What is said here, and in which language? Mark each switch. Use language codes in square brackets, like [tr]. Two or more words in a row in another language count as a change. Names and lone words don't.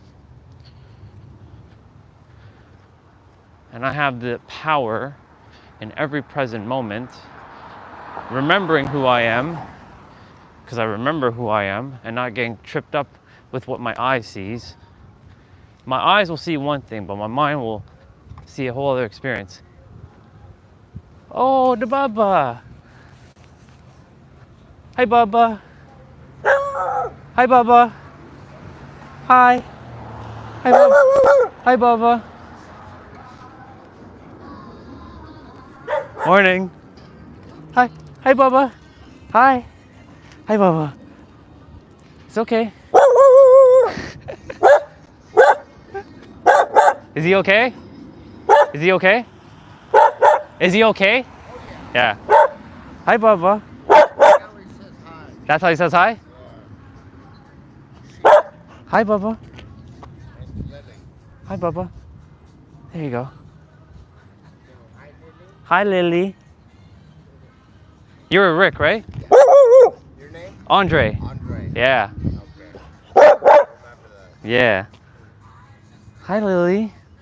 [en] And I have the power in every present moment, remembering who I am, because I remember who I am, and not getting tripped up with what my eye sees. My eyes will see one thing, but my mind will see a whole other experience. Oh, the Baba. Hi, Baba. Hi, Baba. Hi. Hi, Baba. Hi, Baba. Morning. Hi. Hi, Baba. Hi. Hi, Baba. It's okay. Is he okay? Is he okay? Is he okay? Yeah. Hi, Baba. That's how he says hi? Hi, Baba. Hi, Baba. There you go. Hi, Lily. You're a Rick, right? Your name? Andre. Andre. Yeah. Okay. Yeah. Hi, Lily.